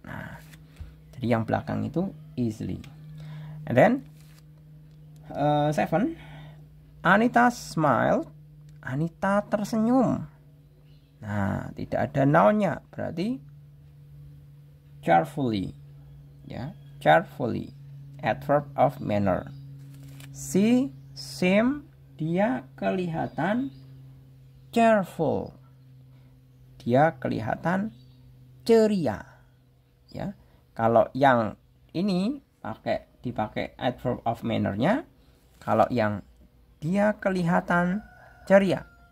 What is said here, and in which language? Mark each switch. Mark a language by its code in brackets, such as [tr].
[id] Nah, jadi yang belakang itu easily. [en] And then 7, Anita smiled. [id] Anita tersenyum. Nah, tidak ada nounnya, berarti cheerfully. Ya, cheerfully, adverb of manner. [en] She seemed, [id] dia kelihatan [en] cheerful. [id] Dia kelihatan ceria. Ya. Kalau yang ini dipakai adverb of manner-nya. Kalau yang dia kelihatan ceria.